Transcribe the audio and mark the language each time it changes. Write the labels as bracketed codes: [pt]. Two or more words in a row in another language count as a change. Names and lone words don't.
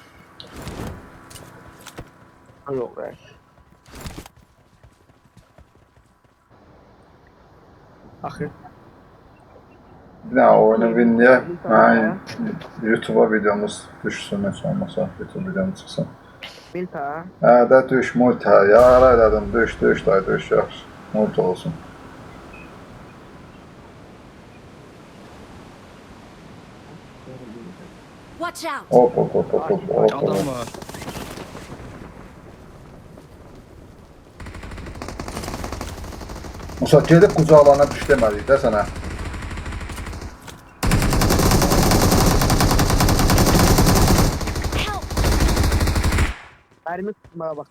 [tr] Yok be. Axır. [az] Bir daha oyunu winləyək. Ha, YouTube'a videomuz düşsün, heç olmasa YouTube videomuz çıxsın. Milta. Hə də düş multi, yara elədim, düş, day, düş, yaxşı. Multi olsun. [en] Watch out! Hop. [az] Adam var. Musa gedib qucaqlarına düş demədik də sənə. [en] Help! [tr] Mermi tutmaya bak.